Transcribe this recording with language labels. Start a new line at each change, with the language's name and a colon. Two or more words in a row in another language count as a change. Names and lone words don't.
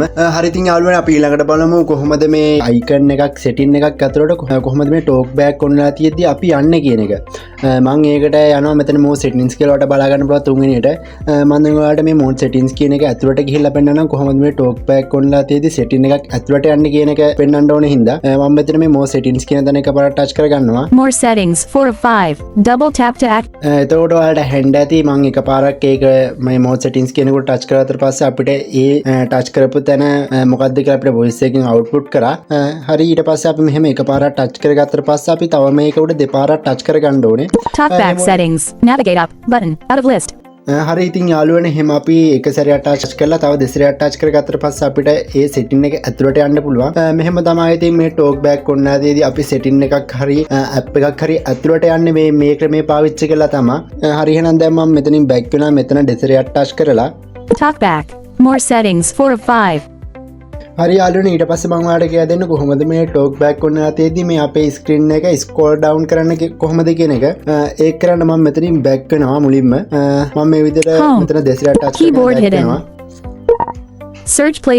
Sinhala: හරි ඉතින් යාළුවනේ අපි ඊළඟට බලමු කොහොමද මේ icon එකක් setting එකක් ඇතුළට කොහොමද මේ
English: talkback on
Sinhala: වෙලා තියෙද්දි අපි යන්නේ කියන එක. මම ඒකට යනවා මෙතන
English: more settings
Sinhala: කියලා ඔයාලට බලා ගන්න පුළුවන් තුන්වෙනියට. මම දැන් ඔයාලට මේ
English: more settings
Sinhala: කියන එක ඇතුළට ගිහිල්ලා පෙන්නනවා කොහොමද මේ
English: talkback on
Sinhala: වෙලා තියෙද්දි setting එකක් ඇතුළට යන්නේ කියන එක පෙන්වන්න ඕනේ හින්දා මම මෙතන මේ
English: more settings
Sinhala: කියන තැන එකපාරට touch කරගන්නවා.
English: More settings 4 of 5. Double tap to act.
Sinhala: එතකොට ඔයාලට hand ඇති මම එකපාරක් ඒක මේ
English: more settings
Sinhala: කෙනෙකුට ටච් කරාට පස්සේ අපිට ඒ ටච් කරපු තැන මොකක්ද කියලා අපිට වොයිස් එකකින් අවුට්පුට් කරා. හරි ඊට පස්සේ අපි මෙහෙම එකපාරක් ටච් කරගත්තට පස්සේ අපි තව මේක උඩ දෙපාරක් ටච් කරගන්න ඕනේ.
English: Talkback settings, navigate up button out of list.
Sinhala: හරි ඉතින් යාළුවනේ එහෙම අපි එක සැරයක් ටච් කරලා තව දෙසරයක් ටච් කරගත්තට පස්සේ අපිට ඒ සෙටින් එක ඇතුළට යන්න පුළුවන්. මෙහෙම තමයි ඉතින් මේ
English: talk back
Sinhala: ඔන්නාදීදී අපි සෙටින් එකක් හරි ඇප් එකක් හරි ඇතුළට යන්නේ මේ ක්‍රමේ පාවිච්චි කරලා තමයි. හරි එහෙනම් දැන් මම මෙතනින් බෑක් වෙනවා. මෙතන දෙසරයක් ටච් කරලා
English: Talkback. More settings 4 of 5.
Sinhala: හරි යාළුවනේ ඊට පස්සේ මම ඔයාලට කියලා දෙන්න කොහොමද මේ
English: talk back on
Sinhala: තියෙද්දි මේ අපේ ස්ක්‍රීන් එක
English: scroll down
Sinhala: කරන්න කොහොමද කියන එක. ඒක කරන්න මම මෙතනින් බෑක් වෙනවා මුලින්ම. මම මේ විදිහට මෙතන දෙසරයක් ටච් කරනවා.
English: Search place.